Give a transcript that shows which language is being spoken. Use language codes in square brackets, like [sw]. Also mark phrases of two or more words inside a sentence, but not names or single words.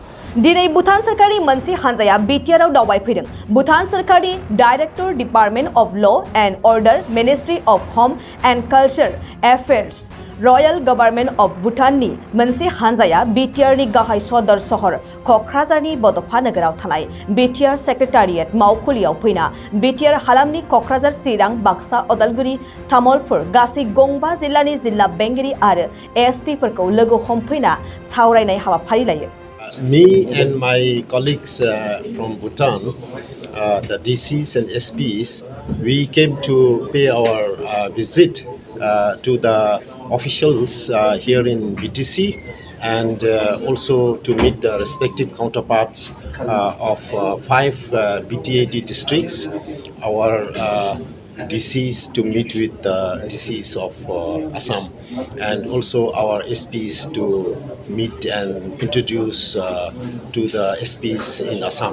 [brx] दिनै भुटान सरकारनि मोनसे हानजाया बिटिआरआव दावबायफैदों। भुटान सरकारनि डाइरेक्टर डिपार्टमेंट अफ ल एंड अर्डर, मिनिस्ट्री अफ होम एंड कल्चर एफेयर्स, रयेल गवर्नमेंट अफ भुटाननि मोनसे हानजाया बिटिआरनि गाहाय सदर सहर कक्राझारनि बड'फा नोगोराव थानाय बिटिआर सेक्रेटारियेट मावखुलियाव फैना बिटिआर हालामनि कक्राझार, चिरां, बाक्सा, उदालगुरि, तामुलपुर गासै गंबा जिल्लानि जिल्ला बेंगिरि आरो एसपिफोरखौ लोगो हमफैना सावरायनाय हाबाफारि लायो। [en] Me and my colleagues from Bhutan, the DCs and SPs, we came to pay our visit to the officials here in BTC and also to meet the respective counterparts of 5 BTAD districts, our DCs to meet with the DCs of Assam, and also our SPs to meet and introduce to the SPs in Assam.